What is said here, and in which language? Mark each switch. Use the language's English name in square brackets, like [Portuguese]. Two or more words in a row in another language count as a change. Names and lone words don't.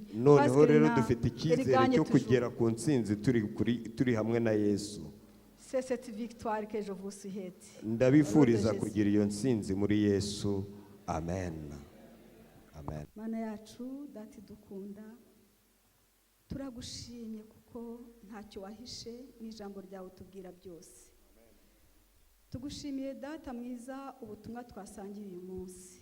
[French] Parce [Kinyarwanda] Noneho rero [French] qu'il [Kinyarwanda] dufite [French] il [Kinyarwanda] icyizere [French] gagne [Kinyarwanda] cyo [French] toujours. [Kinyarwanda] kugera ku ntsinzi turi hamwe na Yesu. [French] C'est cette victoire que je vous souhaite. [Kinyarwanda] Ndabifuriza [French] Au nom de Jésus. [Kinyarwanda] kugira iyo ntsinzi muri Yesu. Amen. Amen. Mana yacu dati dukunda, turagushimye kuko ntacyo wahishe n'ijambo ryawe tubwira byose. Tugushimiye data mwiza ubutumwa twasangiye uyu munsi.